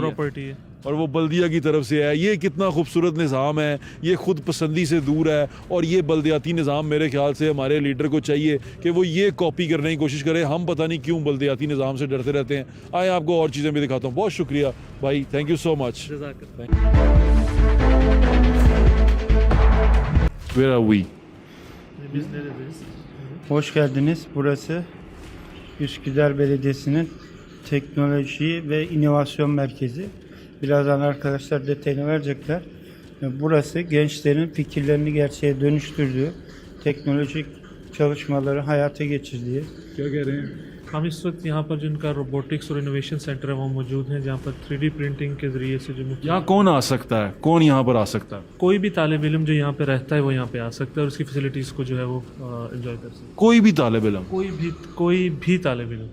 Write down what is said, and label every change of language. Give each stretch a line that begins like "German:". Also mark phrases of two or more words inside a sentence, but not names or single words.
Urdu: है اور وہ بلدیہ کی طرف سے ہے۔ یہ کتنا خوبصورت نظام ہے، یہ خود پسندی سے دور ہے. اور یہ بلدیاتی نظام میرے خیال سے ہمارے لیڈر کو چاہیے کہ وہ یہ کاپی کرنے کی کوشش کرے. ہم پتہ نہیں کیوں بلدیاتی نظام سے ڈرتے رہتے ہیں۔ آئے آپ کو اور چیزیں بھی دکھاتا ہوں. بہت شکریہ بھائی,
English: thank you so much. Where are we?
Turkish: Hoş geldiniz. Burası Üsküdar Belediyesi'nin teknoloji ve inovasyon merkezi. Birazdan arkadaşlar detayını verecekler. Burası gençlerin fikirlerini gerçeğe dönüştürdüğü, teknolojik çalışmaları hayata geçirdiği,
Urdu: کیا کہہ رہے ہیں? ہم اس وقت یہاں پر جن کا روبوٹکس اور
English: innovation center
Urdu: ہے وہ موجود ہیں، جہاں پر
English: 3D printing
Urdu: کے ذریعے سے جو یہاں کون آ سکتا ہے، کون یہاں پر آ سکتا ہے? کوئی بھی طالب علم جو یہاں پہ رہتا ہے وہ یہاں پہ آ سکتا ہے اور اس کی فیسلیٹیز کو جو ہے وہ انجوائے کر سکتا ہے. کوئی بھی طالب علم, کوئی بھی طالب علم,